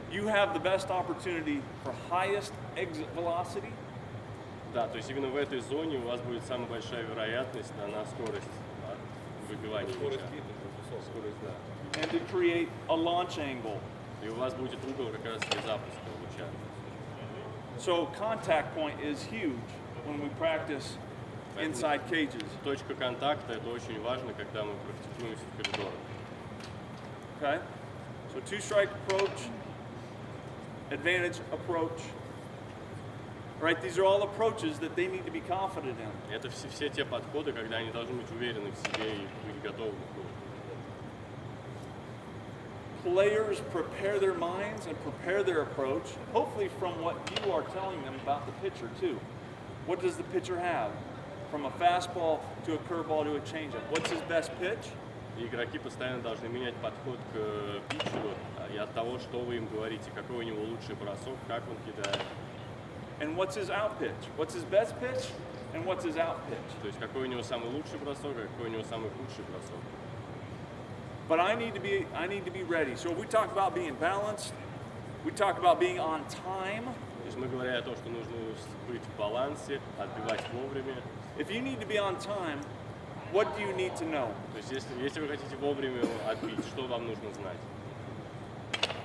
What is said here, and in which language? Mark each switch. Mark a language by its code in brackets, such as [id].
[en] You have the best opportunity for highest exit velocity. [ru] Да, то есть именно в этой зоне у вас будет самая большая вероятность на скорость выбивания мяча. Скорость, да. [en] And to create a launch angle. [ru] И у вас будет угол как раз для запуска луча. [en] So contact point is huge when we practice inside cages. [ru] Точка контакта — это очень важно, когда мы практикуемся в коридорах. [en] Okay? So 2-strike approach, advantage approach. Right? These are all approaches that they need to be confident in. [ru] Это все те подходы, когда они должны быть уверены в себе и быть готовы. [en] Players prepare their minds and prepare their approach, hopefully from what you are telling them about the pitcher too. What does the pitcher have? From a fastball to a curveball to a changeup. What's his best pitch? [ru] И игроки постоянно должны менять подход к питчеру и от того, что вы им говорите, какой у него лучший бросок, как он кидает. [en] And what's his out pitch? What's his best pitch? And what's his out pitch? [ru] То есть какой у него самый лучший бросок, а какой у него самый худший бросок. [en] But I need to be ready. So if we talk about being balanced, we talk about being on time. [ru] То есть мы говорим о том, что нужно быть в балансе, отбивать вовремя. [en] If you need to be on time, what do you need to know? [ru] То есть если вы хотите вовремя отбить, что вам нужно знать?